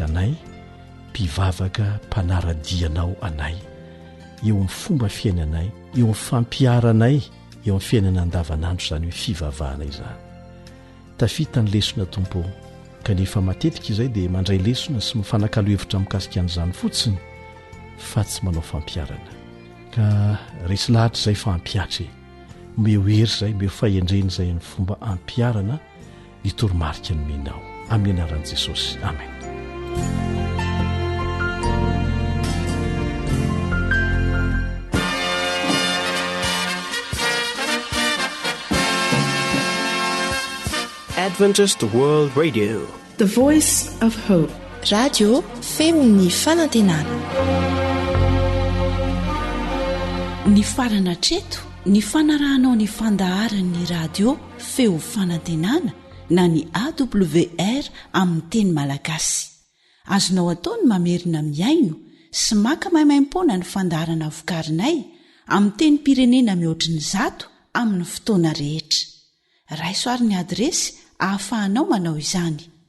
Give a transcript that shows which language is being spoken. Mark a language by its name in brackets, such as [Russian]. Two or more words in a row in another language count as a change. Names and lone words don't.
[Malagasy] anay mpivavaka mpanaradianao anay eo amin'ny fomba fiainanay eo amin'ny fampiaranay eo amin'ny fiainana andavanandro izany hoe fivavahanay izany tafita ny lesona tompo kanefa matetika izay dia mandray lesona sy mifanakalo hevitra mikasika an'izany fotsiny fa tsy manao fampiarana ka resy lahatra izay fampiatry meo hery izay meo fahendreny izay ny fomba ampiarana ny toromarika ny menao amin'ny anaran'i Jesosy amen. [English] Adventist World Radio, the voice of hope. [Malagasy] Radio feony fanantenana. Ny farana treto ny fanarahanao ny fandaharan'ny radio feo fanantenana na ny AWR amin'ny teny malagasy azonao ataony mamerina miaino sy maka maimaim-pona ny fandaharana vokarinay amin'ny teny pirenena mihoatriny 100 amin'ny fotoana rehetra raisoaryn'ny adresy ahafahanao manao izany